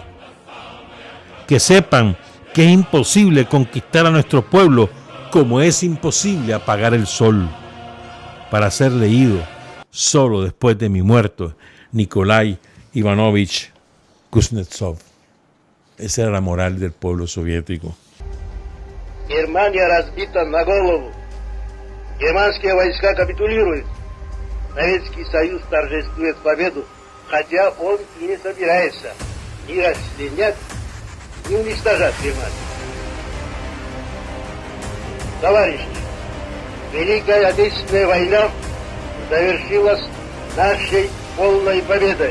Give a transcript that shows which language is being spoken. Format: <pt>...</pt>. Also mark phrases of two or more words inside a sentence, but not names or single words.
<es>Que sepan que es imposible conquistar a nuestro pueblo como es imposible apagar el sol. Para ser leído solo después de mi muerto, Nikolai Ivanovich Kuznetsov. Esa era la moral del pueblo soviético.</es> <ru>Германия разбита на голову. Германские войска капитулируют. Советский Союз торжествует победу, хотя он и не собирается ни расчленять, ни уничтожать Германию. Товарищи, Великая Отечественная война завершилась нашей полной победой.</ru>